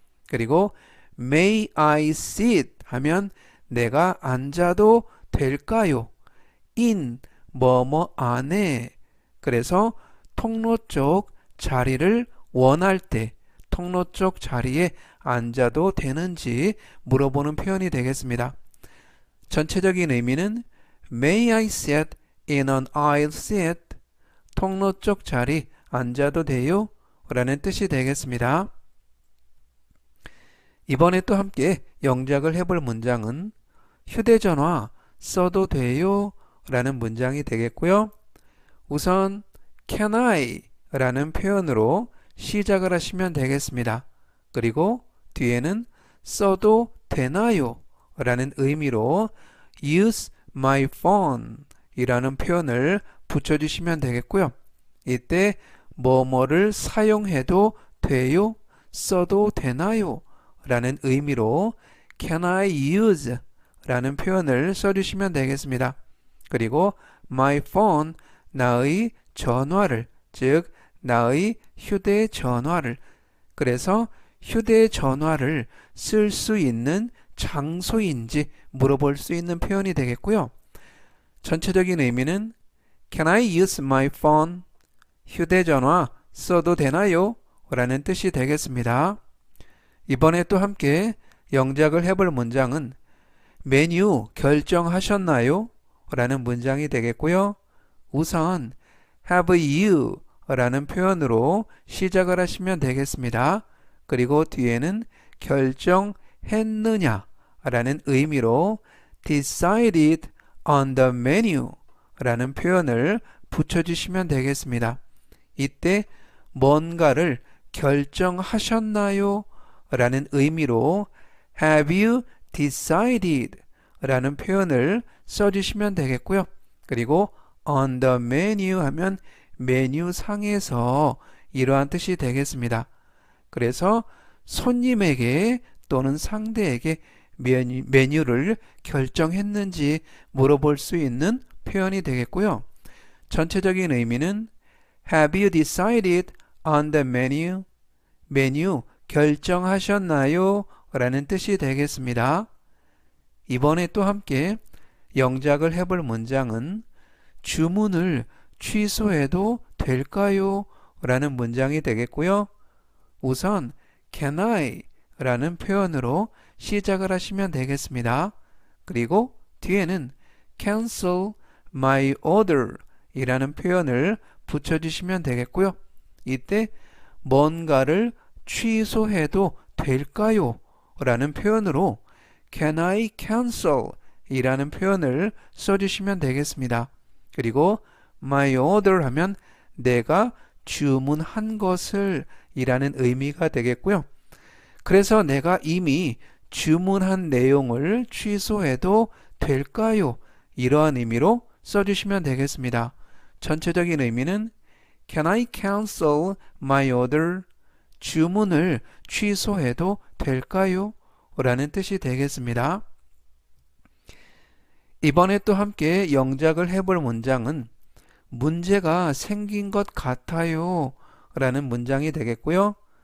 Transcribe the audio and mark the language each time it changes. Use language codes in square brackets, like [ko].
[ko] 그리고 [en] may I sit [ko] 하면 내가 앉아도 될까요? in 뭐뭐 안에. 그래서 통로 쪽 자리를 원할 때 통로 쪽 자리에 앉아도 되는지 물어보는 표현이 되겠습니다. 전체적인 의미는 [en] May I sit in an aisle seat? [ko] 통로 쪽 자리 앉아도 돼요? 라는 뜻이 되겠습니다. 이번에 또 함께 영작을 해볼 문장은 휴대전화 써도 돼요? 라는 문장이 되겠고요. 우선 [en] Can I? [ko] 라는 표현으로 시작을 하시면 되겠습니다. 그리고 뒤에는 써도 되나요? 라는 의미로 [en] use my phone [ko] 이라는 표현을 붙여주시면 되겠고요. 이때 뭐뭐를 사용해도 돼요? 써도 되나요? 라는 의미로 [en] can I use? [ko] 라는 표현을 써주시면 되겠습니다. 그리고 [en] my phone, [ko] 나의 전화를, 즉 나의 휴대전화를, 그래서 휴대전화를 쓸 수 있는 장소인지 물어볼 수 있는 표현이 되겠고요. 전체적인 의미는 [en] Can I use my phone? [ko] 휴대전화 써도 되나요? 라는 뜻이 되겠습니다. 이번에 또 함께 영작을 해볼 문장은 메뉴 결정하셨나요? 라는 문장이 되겠고요. 우선 [en] have you [ko] 라는 표현으로 시작을 하시면 되겠습니다. 그리고 뒤에는 결정했느냐 라는 의미로 [en] decided on the menu [ko] 라는 표현을 붙여주시면 되겠습니다. 이때 뭔가를 결정하셨나요? 라는 의미로 [en] have you decided [ko] 라는 표현을 써주시면 되겠고요. 그리고 [en] on the menu [ko] 하면 메뉴 상에서 이러한 뜻이 되겠습니다. 그래서 손님에게 또는 상대에게 메뉴를 결정했는지 물어볼 수 있는 표현이 되겠고요. 전체적인 의미는 [en] Have you decided on the menu? [ko] 메뉴 결정하셨나요? 라는 뜻이 되겠습니다. 이번에 또 함께 영작을 해볼 문장은 주문을 취소해도 될까요? 라는 문장이 되겠고요. 우선 [en] can I [ko] 라는 표현으로 시작을 하시면 되겠습니다. 그리고 뒤에는 [en] cancel my order [ko] 이라는 표현을 붙여주시면 되겠고요. 이때 뭔가를 취소해도 될까요? 라는 표현으로 [en] can I cancel [ko] 이라는 표현을 써주시면 되겠습니다. 그리고 [en] my order [ko] 하면 내가 주문한 것을 이라는 의미가 되겠고요. 그래서 내가 이미 주문한 내용을 취소해도 될까요? 이러한 의미로 써주시면 되겠습니다. 전체적인 의미는 [en] Can I cancel my order? [ko] 주문을 취소해도 될까요? 라는 뜻이 되겠습니다. 이번에 또 함께 영작을 해볼 문장은 문제가 생긴 것 같아요 라는 문장이 되겠고요.